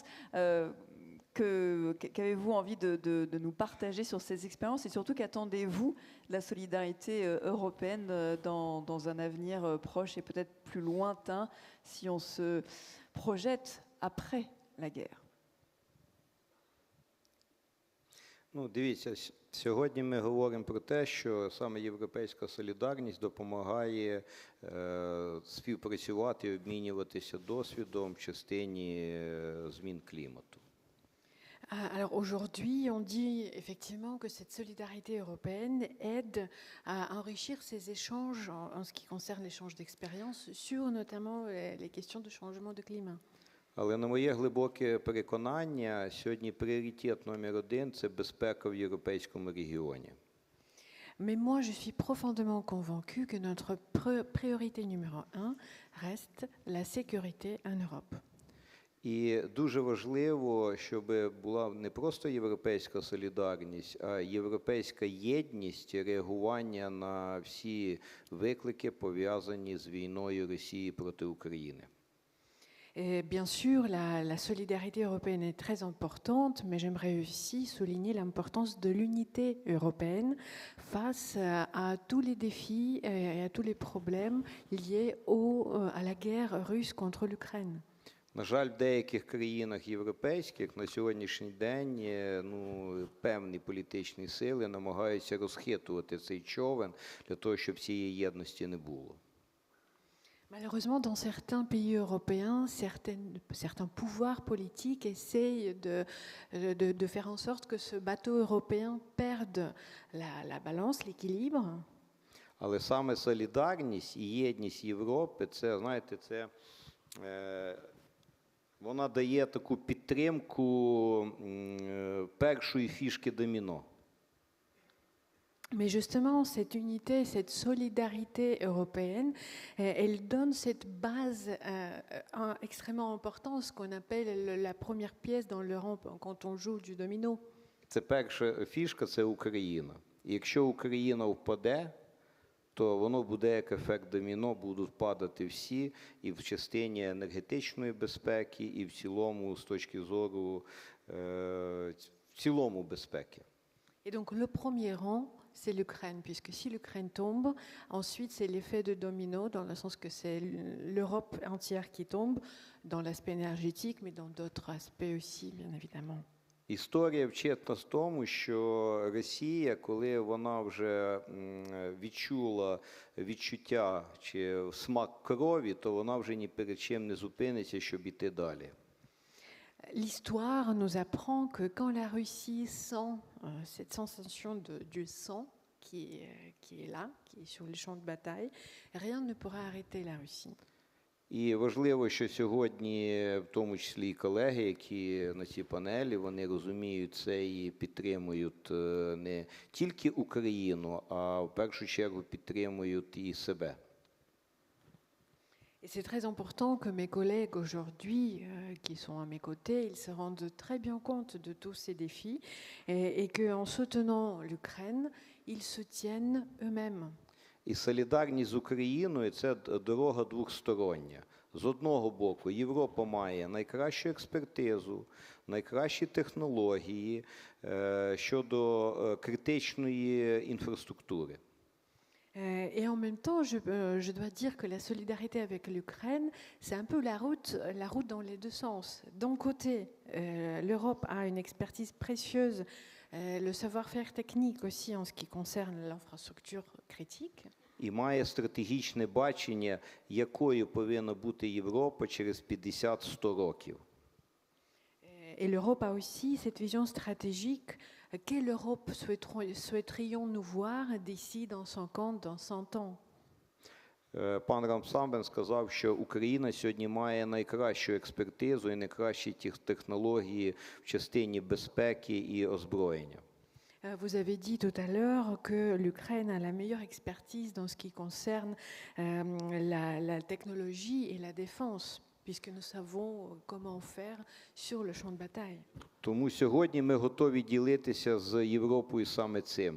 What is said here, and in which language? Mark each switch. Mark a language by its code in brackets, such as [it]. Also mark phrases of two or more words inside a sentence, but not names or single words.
[fr] Qu'avez-vous envie de nous partager sur ces expériences et surtout qu'attendez-vous de la solidarité européenne dans un avenir proche et peut-être plus lointain si on se projette après la guerre? [uk] Дивіться, сьогодні ми говоримо про те, що саме європейська солідарність допомагає співпрацювати і обмінюватися досвідом в частині змін клімату. [fr] Alors aujourd'hui, on dit effectivement que cette solidarité européenne aide à enrichir ces échanges en ce qui concerne l'échange d'expériences sur notamment les questions de changement de climat. [uk] Але на моє глибоке переконання, сьогодні пріоритет номер один – це безпека в європейському регіоні. [fr] Mais moi, je suis profondément convaincue que notre priorité numéro 1 reste la sécurité en Europe. [uk] І дуже важливо, щоб була не просто європейська солідарність, а європейська єдність реагування на всі виклики, пов'язані з війною Росії проти України. [fr] Et bien sûr, la solidarité européenne est très importante, mais j'aimerais aussi souligner l'importance de l'unité européenne face à tous les défis et à tous les problèmes liés à la guerre russe contre l'Ukraine. [uk] На жаль, в деяких країнах європейських на сьогоднішній день певні політичні сили намагаються розхитувати цей човен для того, щоб цієї єдності не було. [fr] Malheureusement, dans certains pays européens, certains pouvoirs politiques essayent de faire en sorte que ce bateau européen perde la balance, l'équilibre. [uk] Але саме солідарність і єдність Європи, це, знаєте, це вона дає таку підтримку першої фішки доміно. [fr] Mais justement, cette unité, cette solidarité européenne, elle donne cette base extrêmement importante, ce qu'on appelle la première pièce dans l'Europe quand on joue du domino. [uk] Це перша фішка – це Україна. І якщо Україна впаде, то воно буде як ефект доміно, будуть падати всі, і в частині енергетичної безпеки, і в цілому з точки зору в цілому безпеки. [fr] Et donc le premier rang, c'est l'Ukraine, puisque si l'Ukraine tombe, ensuite c'est l'effet de domino, dans le sens que c'est l'Europe entière qui tombe, dans l'aspect énergétique, mais dans d'autres aspects aussi, bien évidemment. [uk] Історія вчить нас тому, що Росія, коли вона вже відчула відчуття чи смак крові, то вона вже ні перед чим не зупиниться, щоб іти далі. [fr] L'histoire nous apprend que quand la Russie sent cette sensation du sang qui est là, qui est sur les champs de bataille, rien ne pourra arrêter la Russie. [uk] І важливо, що сьогодні, в тому числі і колеги, які на цій панелі, вони розуміють це і підтримують не тільки Україну, а в першу чергу підтримують і себе. [fr] Et c'est très important que mes collègues aujourd'hui, qui sont à mes côtés, ils se rendent très bien compte de tous ces défis et qu'en soutenant l'Ukraine, ils se tiennent eux-mêmes. [uk] І солідарність з Україною – це дорога двостороння. З одного боку, Європа має найкращу експертизу, найкращі технології щодо критичної інфраструктури. [fr] Et en même temps, je dois dire que la solidarité avec l'Ukraine, c'est un peu la route dans les deux sens. D'un côté, l'Europe a une expertise précieuse, le savoir-faire technique aussi en ce qui concerne l'infrastructure critique. [uk] І має стратегічне бачення, якою повинна бути Європа через 50-100 років. [fr] Et l'Europe a aussi cette vision stratégique. Quelle Europe souhaiterions-nous voir d'ici dans 50, dans 100 ans? [uk] Пан Рамсамбен сказав, що Україна сьогодні має найкращу експертизу і найкращі технології в частині безпеки і озброєння. [fr] Vous avez dit tout à l'heure que l'Ukraine a la meilleure expertise dans ce qui concerne la technologie et la défense, puisque nous savons comment faire sur le champ de bataille. [uk] Тому сьогодні ми готові ділитися з Європою саме цим.